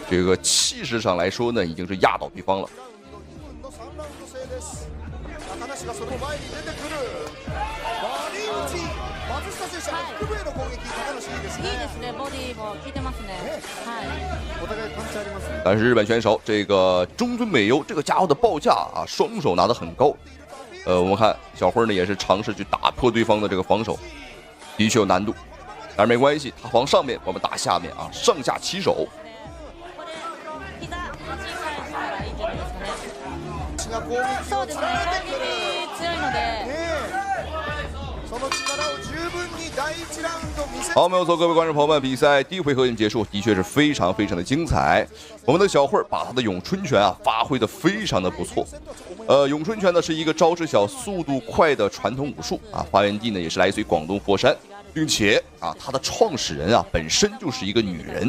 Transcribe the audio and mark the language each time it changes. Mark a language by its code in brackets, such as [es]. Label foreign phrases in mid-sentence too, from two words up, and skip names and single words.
[zh] 这个气势上来说呢，已经是压倒对方了。但是日本选手这个中村美优这个家伙的报价啊，双手拿得很高。我们看小辉呢也是尝试去打破对方的这个防守，的确有难度，但是没关系，他防上面，我们打下面啊，上下齐手。 [ja] そうですね、攻撃強いので。 [zh] 好，没有错，各位观众朋友们，比赛第一回合已经结束，的确是非常非常的精彩。我们的小慧把她的咏春拳啊发挥的非常的不错。咏春拳呢是一个招式小、速度快的传统武术啊，发源地呢也是来自于广东佛山，并且啊，它的创始人啊本身就是一个女人。